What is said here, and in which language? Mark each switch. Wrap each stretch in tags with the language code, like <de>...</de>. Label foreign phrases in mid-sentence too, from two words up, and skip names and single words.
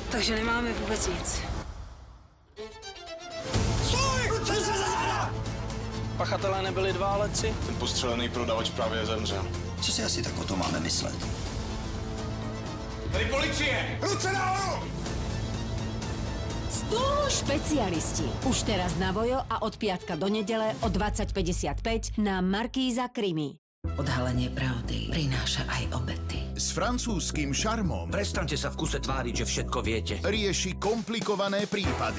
<cs>Takže nemáme vůbec nic. Pachatelé nebyli dva, ale tři. Ten postřelený prodavač právě zemřel. Co si asi tak o tom máme myslet? Tady policie! Ruce nahoru!</cs> <sk>Stôl špecialisti. Už teraz na Vojo a od piatka do nedele o 20:55 na Markíza Krimi. Odhalenie pravdy prináša aj obety. S francúzským šarmom Prestaňte sa v kuse tváriť, že všetko viete. rieši komplikované prípady.</sk>